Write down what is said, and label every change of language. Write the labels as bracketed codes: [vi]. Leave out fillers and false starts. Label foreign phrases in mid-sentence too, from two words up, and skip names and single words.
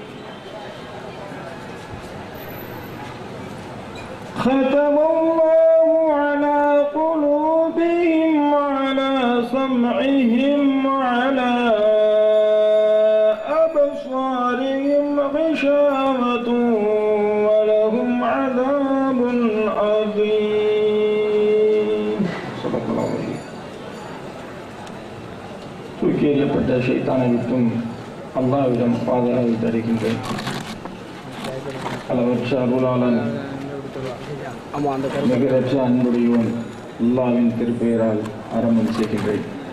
[ar] ختم الله على قلوبهم وعلى سمعهم وعلى أبصارهم غشاوة ولهم عذاب عظيم. صدق الله العظيم. [ta] தூக்கி எறியப்பட்ட ஷைத்தானை விட்டும் அல்லாஹ்விடம் பாதுகாப்பு தருகின்றேன். அளவற்ற அருளாளன் நிகரற்ற அன்புடையவன் அல்லாஹ்வின் திருப்பெயரால் ஆரம்பம் செய்கின்றேன்.